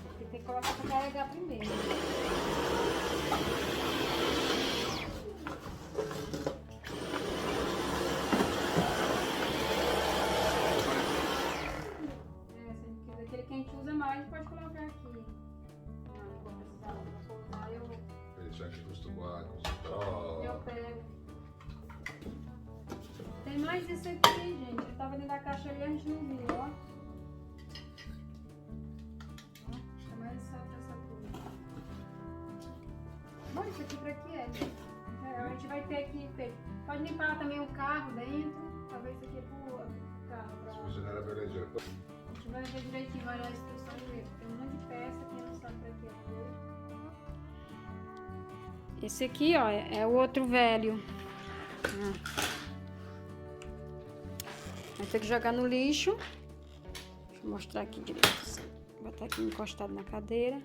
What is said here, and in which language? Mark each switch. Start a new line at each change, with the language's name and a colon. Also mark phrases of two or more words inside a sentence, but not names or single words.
Portuguese: Porque tem que colocar pra carregar primeiro. Aquele que a gente usa mais, pode colocar aqui.
Italian: Vedi, c'è anche questo qua, così, però...
Portuguese: Eu pego. Tem mais isso aqui, gente. Eu tava dentro da caixa ali e a gente não viu, ó. Tem mais essa coisa. Bom, isso aqui pra que é? A gente vai ter aqui. Pode limpar também o carro dentro. Talvez isso aqui é pro carro.
Italian: Bisognerebbe leggere.
Portuguese: A gente vai ver direitinho, vai olhar a instrução direito. Tem um monte de peça, quem não sabe pra que é. Esse aqui, ó, é o outro velho. Vai ter que jogar no lixo. Deixa eu mostrar aqui direito. Vai estar aqui encostado na cadeira.